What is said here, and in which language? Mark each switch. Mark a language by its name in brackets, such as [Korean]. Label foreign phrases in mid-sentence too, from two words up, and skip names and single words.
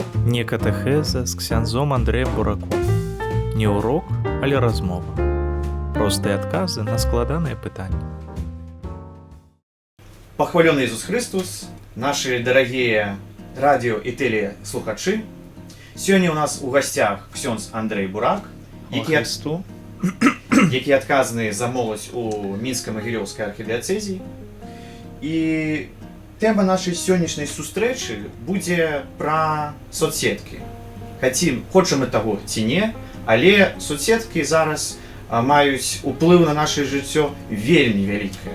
[Belarusian] Не катэхеза з ксяндзом Андрэем Бураком. Не урок, але размова. Простыя адказы на складаныя пытанні. [Russian] Похваленный Иисус Христос, наши дорогие радио и телеслухачи. Сегодня у нас у гостях [Belarusian] ксёндз Андрей Бурак, які адказаны за моладзь у Мінска-Магілёўскай архідыяцэзіі. І тэма нашай сённяшняй сустрэчы будзе пра соцсеткі. Хочам мы таго ці не, але соцсеткі зараз маюць уплыў на наше жыццё вельмі вялікае.